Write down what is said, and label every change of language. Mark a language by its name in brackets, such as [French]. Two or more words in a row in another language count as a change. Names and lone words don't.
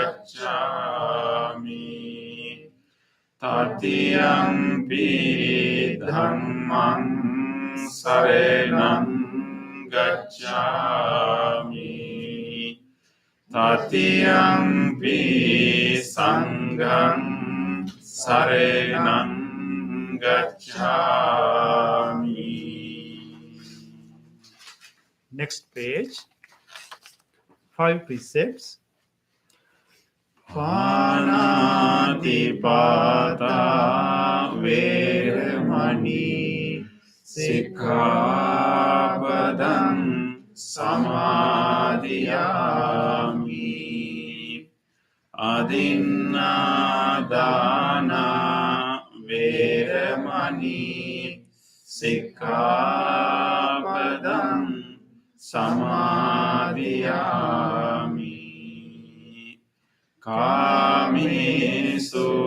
[Pali] Gacchami Tatiyampi Dhammang Saranang Gacchami Tatiyampi Sanghang Saranang Gacchami. [English] Next page. 5 precepts. [Pali] Panatipata Veramani Sikkhapadam Samadhiyami Adinadana Veramani Sikkhapadam Samadhiyami Kamesu